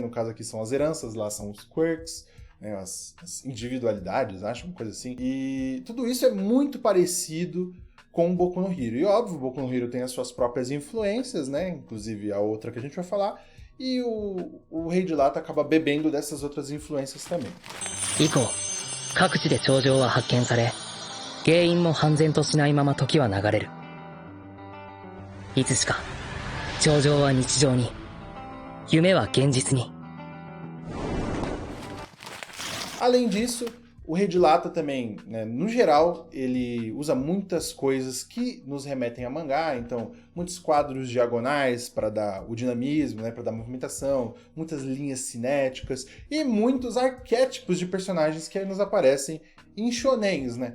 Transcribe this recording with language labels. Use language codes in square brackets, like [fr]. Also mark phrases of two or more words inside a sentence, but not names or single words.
[pt] No caso aqui são as heranças, lá são os quirks, né? As individualidades, acho, uma coisa assim. E tudo isso é muito parecido com o Boku no Hero. E óbvio, o Boku no Hero tem as suas próprias influências, né? Inclusive a outra que a gente vai falar. E o Rei de Lata acaba bebendo dessas outras influências também. [ja] 各地で頂上は発見され、原因も判然としないまま時は流れる。いつしか頂上は日常に、夢は現実に。 [pt] Além disso, O Rei de Lata também, né, no geral, ele usa muitas coisas que nos remetem a mangá, então muitos quadros diagonais para dar o dinamismo, né, para dar movimentação, muitas linhas cinéticas e muitos arquétipos de personagens que nos aparecem em shonens, né?